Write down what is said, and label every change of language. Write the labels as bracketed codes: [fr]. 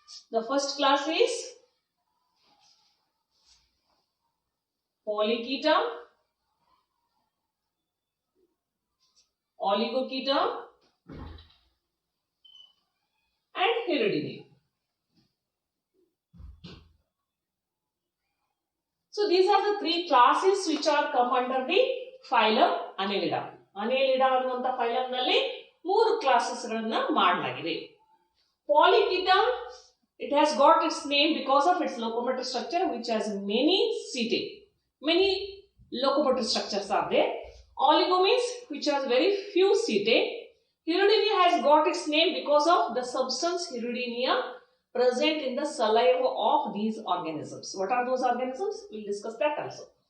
[en] The first class is Polychaeta, Oligochaeta, and Hirudinea. So these are the three classes which are come under the phylum Annelida. [kn] Annelida ಅನ್ನುವಂತ phylum ನಲ್ಲಿ ಮೂರು classes ಗಳನ್ನು ಮಾಡಲಾಗಿದೆ. [en] Polychaeta, it has got its name because of its locomotor structure, which has many setae. Many locomotor structures are there. Oligo means which has very few setae. Hirudinea has got its name because of the substance Hirudinea present in the saliva of these organisms. What are those organisms? We will discuss that also.